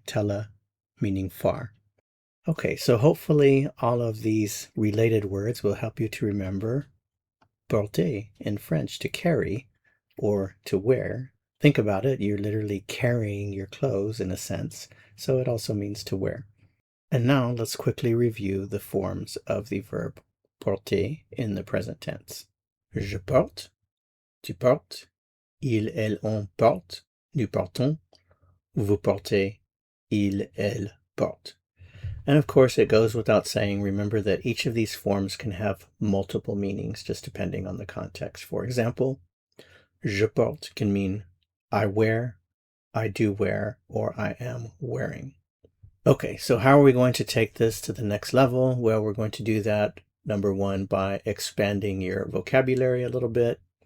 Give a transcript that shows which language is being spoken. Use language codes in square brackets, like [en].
[en] Tele, meaning far. Okay, so hopefully all of these related words will help you to remember porter in French, to carry or to wear. Think about it, you're literally carrying your clothes in a sense, so it also means to wear. And now let's quickly review the forms of the verb porter in the present tense. [fr] Je porte, tu portes, il, elle, on porte, nous portons, vous portez, il, elle porte. [en] And of course, it goes without saying, remember that each of these forms can have multiple meanings just depending on the context. For example, [fr] je porte [en] can mean I wear, I do wear, or I am wearing. Okay, so how are we going to take this to the next level? Well, we're going to do that, number one, by expanding your vocabulary a little bit.